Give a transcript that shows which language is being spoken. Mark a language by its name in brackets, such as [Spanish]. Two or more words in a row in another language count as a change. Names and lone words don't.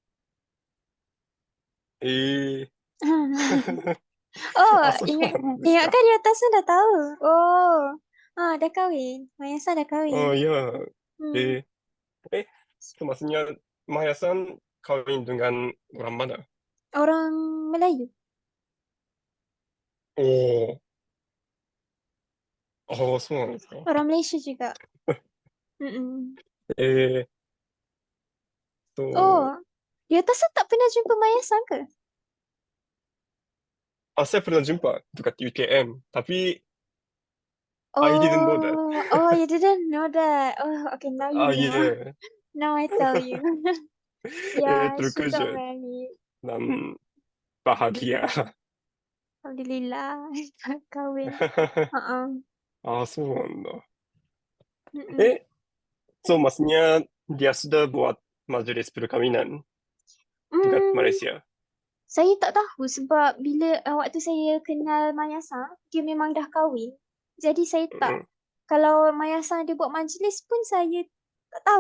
[Malay] Oh, ingatkan di atas dah tahu. Oh, dah kahwin. Maya-san dah kahwin. Oh ya. Maksudnya Maya-san kawin dengan orang mana? Orang Melayu. [Japanese] Oh, そうなんですか。 [Malay] Orang Malaysia juga. Oh, di atas tak pernah jumpa Maya-san ke? Saya pernah jumpa dekat UKM, tapi Oh, [English] I didn't know that. Oh, you didn't know that. Oh, okay, now you know. Yeah. Now I tell you. Yeah, she got [Malay] Terkejut [English] married. [Malay] dan bahagia. Alhamdulillah, kahwin. [Japanese] そうなんだ。 [Malay] So maksudnya dia sudah buat majelis perkawinan dekat Malaysia. Saya tak tahu sebab bila waktu saya kenal Maya-san, dia memang dah kahwin. Jadi saya tak. Kalau Maya-san dia buat majlis pun saya tak tahu.